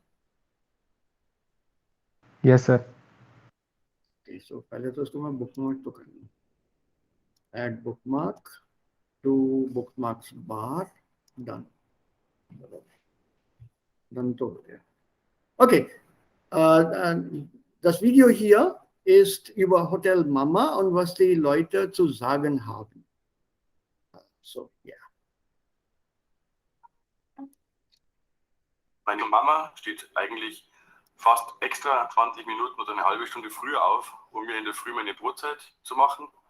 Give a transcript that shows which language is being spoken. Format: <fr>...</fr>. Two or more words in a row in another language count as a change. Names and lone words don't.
<en>yes sir.</en> <hi>सो पहले तो इसको मैं बुक मार्क तो कर लूं।</hi> <en>add book mark to bookmarks bar. done, done</en> <hi>तो हो गया।</hi> <en>ओके,</en> <de>das Video hier ist über Hotel Mama und was die Leute zu sagen haben. So, ja. Meine Mama steht eigentlich fast extra 20 Minuten oder eine halbe Stunde früher auf, um mir in der Früh meine Brotzeit zu machen.</de>